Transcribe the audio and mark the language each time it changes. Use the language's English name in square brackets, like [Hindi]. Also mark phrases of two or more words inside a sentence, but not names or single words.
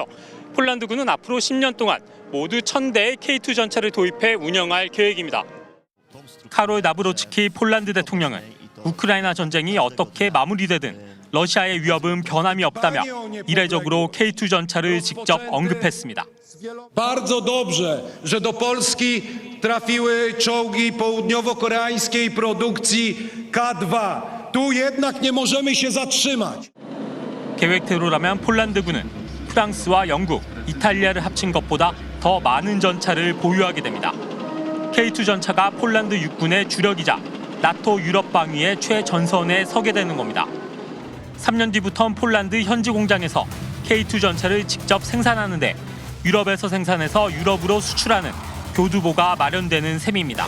[Korean] 폴란드군은 앞으로 10년 동안 모두 1000대의 K2 전차를 도입해 운영할 계획입니다. 카롤 나브로츠키 폴란드 대통령은 우크라이나 전쟁이 어떻게 마무리되든 러시아의 위협은 변함이 없다며 이례적으로 K2 전차를 직접 언급했습니다. [Polish] Bardzo dobrze, że do Polski trafiły czołgi południowo-koreańskiej produkcji K2. Tu jednak nie możemy się zatrzymać. [Korean] 계획대로라면 폴란드군은 프랑스와 영국, 이탈리아를 합친 것보다 더 많은 전차를 보유하게 됩니다. K2 전차가 폴란드 육군의 주력이자 나토 유럽 방위의 최전선에 서게 되는 겁니다. 3년 뒤부터는 폴란드 현지 공장에서 K2 전차를 직접 생산하는데 유럽에서 생산해서 유럽으로 수출하는 교두보가 마련되는 셈입니다.